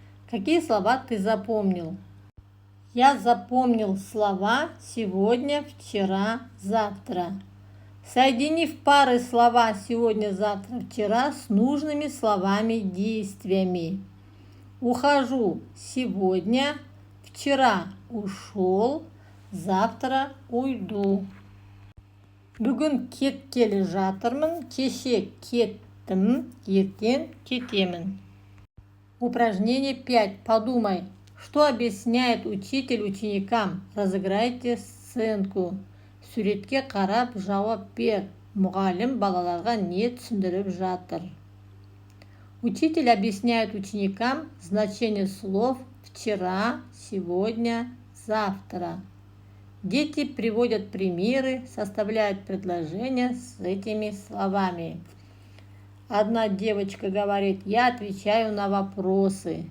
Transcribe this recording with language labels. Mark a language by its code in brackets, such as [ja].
[ru] Какие слова ты запомнил? Я запомнил слова сегодня, вчера, завтра. Соедини в пары слова сегодня, завтра, вчера с нужными словами, действиями. Ухожу сегодня, вчера ушел, завтра уйду. [kk] Бүгін кеткелі жатырмын, кеше кеттім, ертең кетемін. [ru] Упражнение 5. Подумай, что объясняет учитель ученикам? Разыграйте сценку. [kk] Суретке қарап жауап бер. Мұғалім балаларға не түсіндіріп жатыр? [ru] Учитель объясняет ученикам значение слов вчера, сегодня, завтра. Дети приводят примеры, составляют предложения с этими словами. Одна девочка говорит, я отвечаю на вопросы.